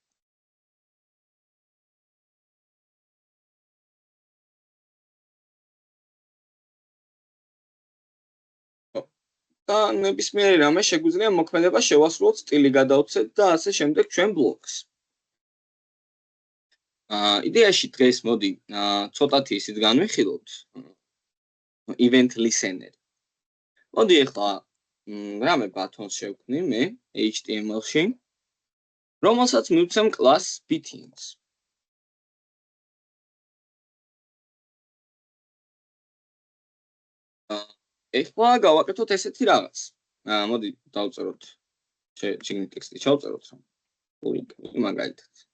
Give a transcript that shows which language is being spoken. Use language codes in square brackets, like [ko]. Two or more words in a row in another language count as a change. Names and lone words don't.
[ka] და ნებისმიერი რამე შეგვიძლია მოქმედება შევასრულოთ, სტილი გადავცეთ და ასე შემდეგ ჩვენ ბლოკს. იდეაში დღეს მოდი ცოტათი ისიც განვიხილოთ. [en] Event listener. [ka] მოდი ახლა რამე ბატონს შევქმნი მე HTML-ში, რომელსაც მივცემ [en] class buttons. [ka] ეხლა გავაკეთოთ ესეთი რაღაც. მოდი დავწეროთ შეგნით ტექსტი ჩავწეროთ რა. მაგალითად.